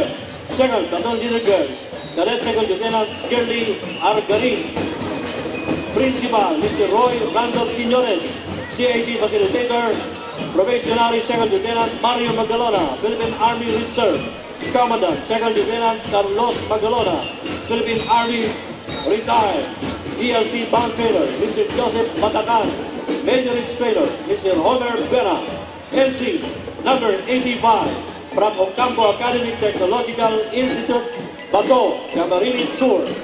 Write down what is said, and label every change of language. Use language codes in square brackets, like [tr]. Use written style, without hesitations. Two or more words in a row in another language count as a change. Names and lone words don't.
[en] Second Battalion Leader Girls, Cadet Second Lieutenant Girly Argarin. Principal, Mr. Roy Randolph Quiñones, CAD Facilitator. Probationary Second Lieutenant Mario Magalona, Philippine Army Reserve. Commandant, Second Lieutenant Carlos Magalona, Philippine Army Retired. DLC Band Trainer, Mr. Joseph Matacan. Major Instructor, Mr. Homer Buena. Entry number 85 from Ocampo Academic Technological Institute, Bato, Camarines Sur.